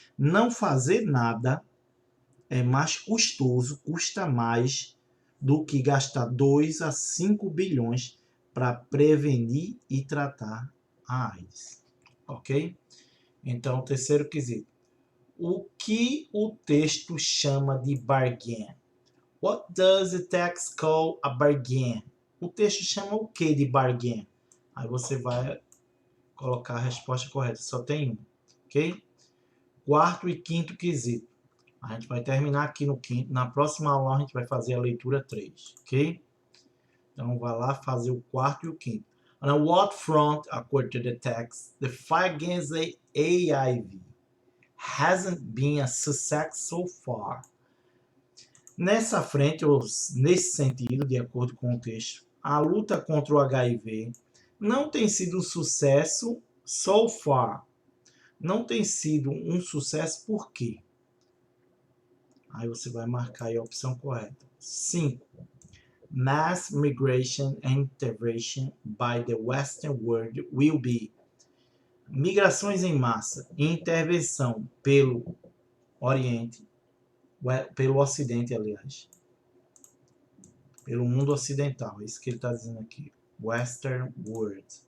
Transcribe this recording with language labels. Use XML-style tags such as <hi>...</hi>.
<pt>Não fazer nada é mais custoso, custa mais do que gastar 2 a 5 bilhões para prevenir e tratar a AIDS. Ok? Então, o terceiro quesito. O que o texto chama de bargain?</pt> <en>What does the text call a bargain?</en> <pt>O texto chama o que de bargain? Aí você vai colocar a resposta correta. Só tem um. Ok? Quarto e quinto quesito. A gente vai terminar aqui no quinto. Na próxima aula a gente vai fazer a leitura 3. Ok? Então, vai lá fazer o quarto e o quinto.</pt> <en>On what front, according to the text, the fight against the HIV hasn't been a success so far.</en> <pt>Nessa frente, ou nesse sentido, de acordo com o texto, a luta contra o HIV não tem sido um sucesso</pt> <en>so far.</en> <pt>Não tem sido um sucesso por quê? Aí você vai marcar aí a opção correta. 5.</pt> <en>Mass migration and intervention by the Western world will be.</en> <pt>Migrações em massa e intervenção pelo Oriente, pelo Ocidente, aliás. Pelo mundo ocidental, é isso que ele está dizendo aqui. Western world.</pt>